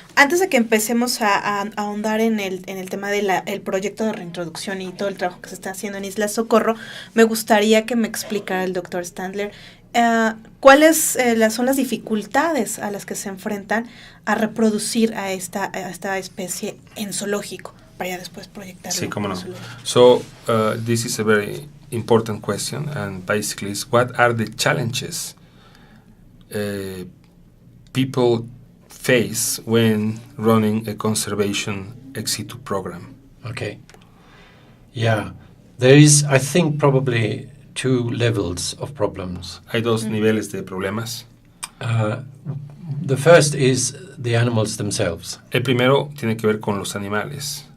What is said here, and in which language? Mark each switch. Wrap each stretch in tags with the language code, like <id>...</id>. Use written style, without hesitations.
<es>Antes de que empecemos a ahondar en el tema del proyecto de reintroducción y todo el trabajo que se está haciendo en Isla Socorro, me gustaría que me explicara el doctor Standler cuáles son las dificultades a las que se enfrentan a reproducir a esta especie en zoológico, para ya después proyectarlo. Sí, cómo no.</es> <en>So, this is a very important question, and basically is what are the challenges people face when running a conservation ex situ program? Okay. Yeah. There is, I think, probably 2 levels of problems.</en> <es>Hay 2 niveles de problemas.</es> <en>The first is the animals themselves.</en> <es>El primero tiene que ver con los animales.</es>